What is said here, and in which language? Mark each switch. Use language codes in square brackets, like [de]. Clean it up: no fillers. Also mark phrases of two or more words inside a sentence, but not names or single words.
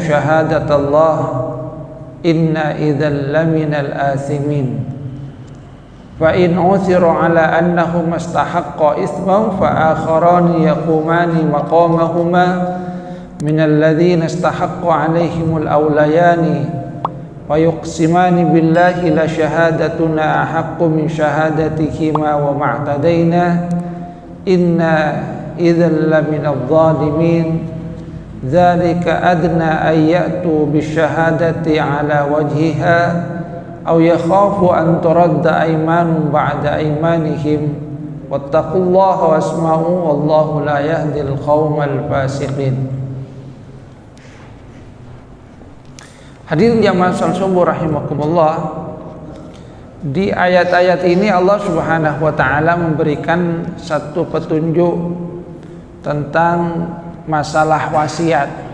[ar] شهادة الله إنا إذا لمن الآثمين فإن عثر على أنهم استحقا إثما فآخران يقومان مقامهما من الذين استحق عليهم الأوليان ويقسمان بالله لشهادتنا أحق من شهادتهما وما اعتدينا إنا إذا لمن الظالمين. ذلك أدنى أن يأتوا بالشهادة على وجهها أو يخافوا أن ترد أيمان بعد أيمانهم واتقوا الله واسمعوا والله لا يهدي القوم الفاسقين. [id] Hadirin jamaah salat subuh rahimakumullah. Di ayat-ayat ini Allah [ar] سبحانه وتعالى [id] memberikan satu petunjuk tentang masalah wasiat.